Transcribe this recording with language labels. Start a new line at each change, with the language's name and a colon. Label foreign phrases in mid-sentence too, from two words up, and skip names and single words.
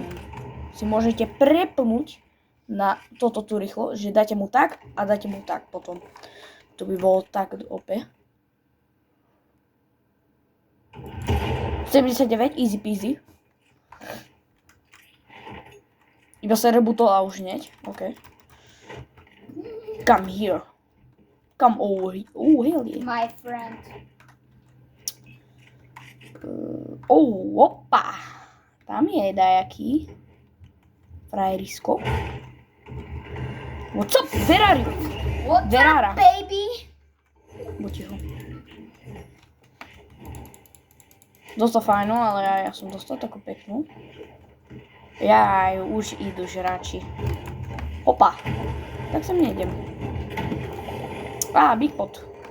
Slovak: Si môžete prepnúť na toto tu rýchlo, že dáte mu tak a dáte mu tak potom. To by bolo tak OP. 79,
English: easy peasy.
Slovak: Iba sa rebutol a už hneď. OK.
English: Come here. Come over here. Oh, hell yeah. My friend.
Slovak: Opa. Tam je dajaký frajerisko.
English: What's up, Ferrari? What's Verara. up, baby?
Slovak: Buď ticho. Dostal fajnú, ale ja som dostal takú peknú. Už idú žráči. Opa. Tak sem nejdem.
English: Big pot.